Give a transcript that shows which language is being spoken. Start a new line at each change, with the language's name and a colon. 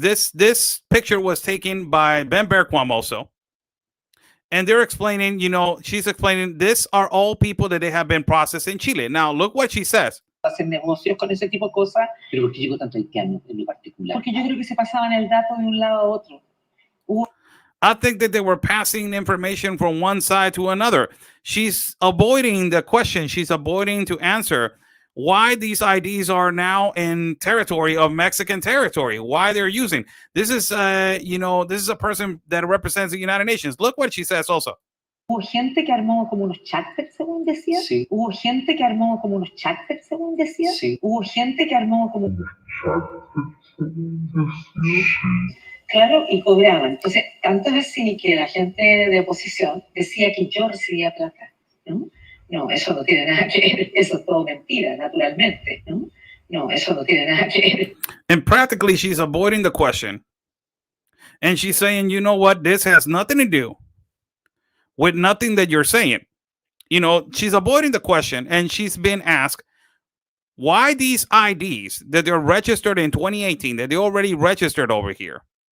English: This picture was taken by Ben Berquam also. And they're explaining, she's explaining, these are all people that they have been processed in Chile. Now, look what she says.
Spanish: Hacer negocios con ese tipo de cosas. Pero ¿por qué llegó tanto haitiano en lo particular? Porque yo creo que se pasaban el dato de un lado a otro.
English: I think that they were passing information from one side to another. She's avoiding the question. She's avoiding to answer why these IDs are now in territory of Mexican territory, why they're using. This is, this is a person that represents the United Nations. Look what she says also.
Spanish: Hubo gente que armó como unos charters, según decía. Sí. Hubo gente que armó como unos charters, según decía. Sí. Hubo gente que armó como... Claro, y cobraban. Entonces, tanto es así que la gente de oposición decía que yo recibía plata, ¿no? No, eso no tiene nada que ver. Eso es todo mentira, naturalmente, ¿no? No, eso no tiene nada que ver.
English: And practically, she's avoiding the question. And she's saying, you know what? This has nothing to do with nothing that you're saying. She's avoiding the question. And she's been asked why these IDs that they're registered in 2018, that they already registered over here,